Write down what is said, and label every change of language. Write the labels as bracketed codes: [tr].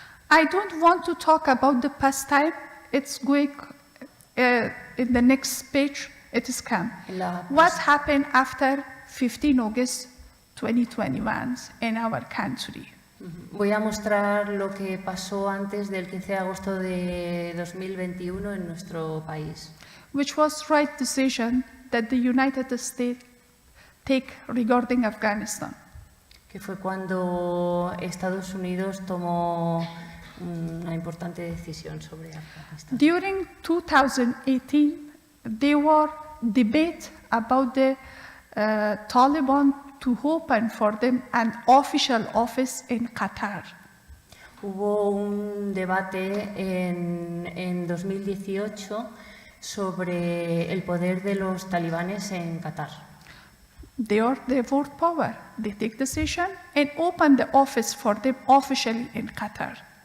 [en] I don't want to talk about the past time. It's going in the next page. It is come. What happened after 15 August 2021 in our country? [es] Voy a mostrar lo que pasó antes del 15 de agosto de 2021 en nuestro país. [en] Which was right decision that the United States take regarding Afghanistan. [es] Que fue cuando Estados Unidos tomó una importante decisión sobre Afganistán. [en] During 2018, there were debate about the Taliban to open for them an official office in Qatar. [es] Hubo un debate en 2018 sobre el poder de los talibanes en Qatar. [en] They are the world power. They take decision and open the office for them officially in Qatar.